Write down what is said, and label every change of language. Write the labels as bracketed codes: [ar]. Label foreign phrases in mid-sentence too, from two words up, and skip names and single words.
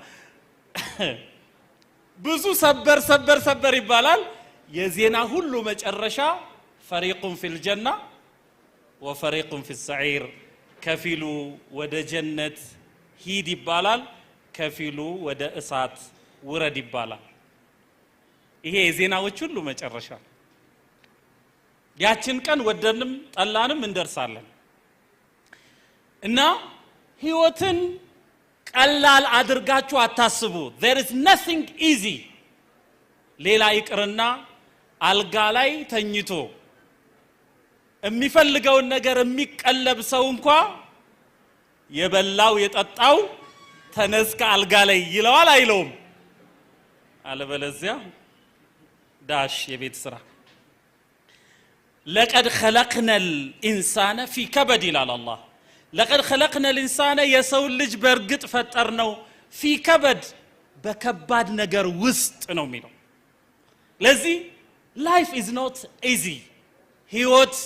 [am] ብዙ ሰበር ይባላል የዜና ሁሉ መጨረሻ [ar] فريق في الجنة وفريق في السعير [am] ከፊሉ ወደ ጀነት ሂድ ይባላል ከፊሉ ወደ እሳት ውረድ ይባላል ይሄ የዜናዎች ሁሉ መጨረሻ ያችን ቀን ወደንም ጠላንም እንደርሳለን እና ህይወትን ቀላል አድርጋችሁ አታስቡ [en] there is nothing easy [am] ሌላ ይቅርና አልጋ ላይ ተኝቶ የሚፈልገውን ነገር የሚቀለብ ሰው እንኳን የበላው የጠጣው ተነስከ አልጋ ላይ ይለዋል አይለውም አለበለዚያ ዳሽ የቤት ስራ [ar] لقد خلقنا الانسان في كبد الى الله لقد خلقنا الانسان [am] የሰው ልጅ በርግጥ ፈጠርነው [ar] في كبد [am] በከባድ ነገር ውስጥ ነው የሚለው ለዚህ [en] life is not easy [am] ህይወት